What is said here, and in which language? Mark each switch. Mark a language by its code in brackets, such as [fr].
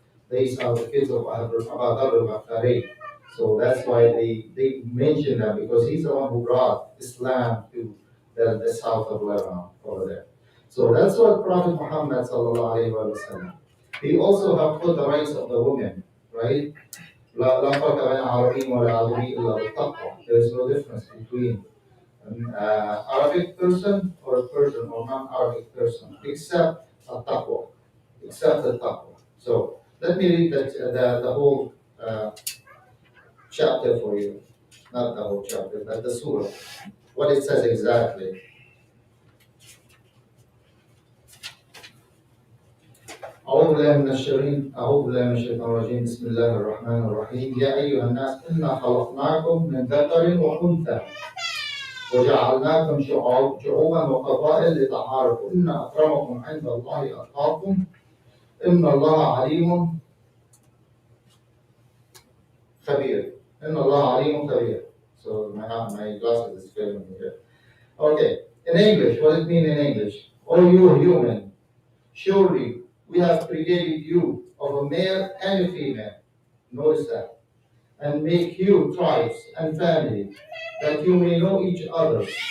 [en] These are the kids of Abu Dhar al-Ghaffari. So that's why they mention that, because he's the one who brought Islam to the south of Lebanon over there. So that's what Prophet Muhammad sallallahu alaihi wasallam. He also have put the rights of the women, right? [ar] لا فرق بين عربي ولا عجمي إلا بالتقوى. [en] There is no difference between an Arabic person or a Persian or non-Arabic person, except a taqwa, except the taqwa. So let me read the whole chapter for you. Not the whole chapter, but the surah. What it says exactly. [ar] أعوذ بالله من الشيطان الرجيم بسم الله الرحمن الرحيم يا أيها الناس إنا خلقناكم من ذكر وأنثى وجعلناكم شعوبا وقبائل لتعارفوا إن أكرمكم عند الله أتقاكم إن الله عليم خبير. إن الله عليم خبير. [en] So my glasses is failing me here. Okay, in English, what does it mean in English? O you human, surely we have created you of a male and a female. Notice that. And make you tribes and families, that you may know each other.